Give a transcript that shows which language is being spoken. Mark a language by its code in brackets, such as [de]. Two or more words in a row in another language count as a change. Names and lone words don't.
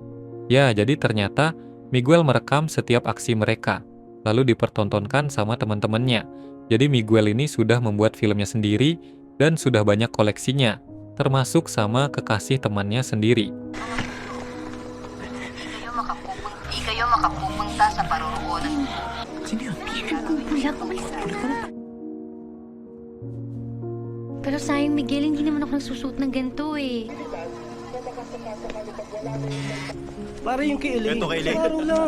[id] Ya, jadi ternyata Miguel merekam setiap aksi mereka, lalu dipertontonkan sama teman-temannya. Jadi Miguel ini sudah membuat filmnya sendiri dan sudah banyak koleksinya, termasuk sama kekasih temannya sendiri. [tl] Di kayo makapupunta sa paruroonan. Pero sayang Miguel, hindi naman ako nagsusuot ng ganito eh. Para yung kay Elaine. Ito kay Elaine. Klaro lang.